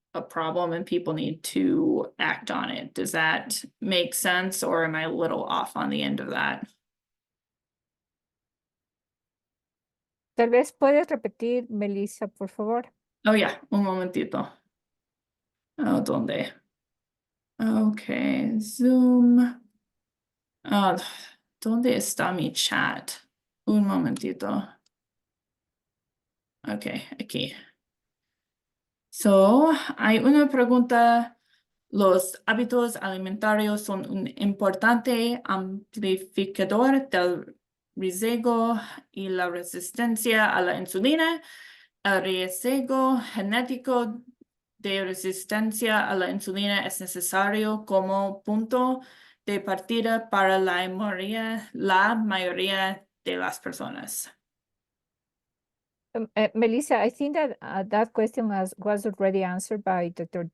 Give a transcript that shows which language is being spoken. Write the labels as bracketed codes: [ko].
[en] a problem and people need to act on it. Does that make sense, or am I a little off on the end of that? [es] Tal vez puedes repetir, Melissa, por favor. [en] Oh, yeah, [es] un momentito. Oh, ¿dónde? Okay, Zoom. ¿Dónde está mi chat? Un momentito. Okay, aquí. So, hay una pregunta. Los hábitos alimentarios son un importante amplificador del riesgo y la resistencia a la insulina. El riesgo genético de resistencia a la insulina es necesario como punto de partida para la mayoría de las personas. [en] Melissa, I think that that question was already answered by Dr.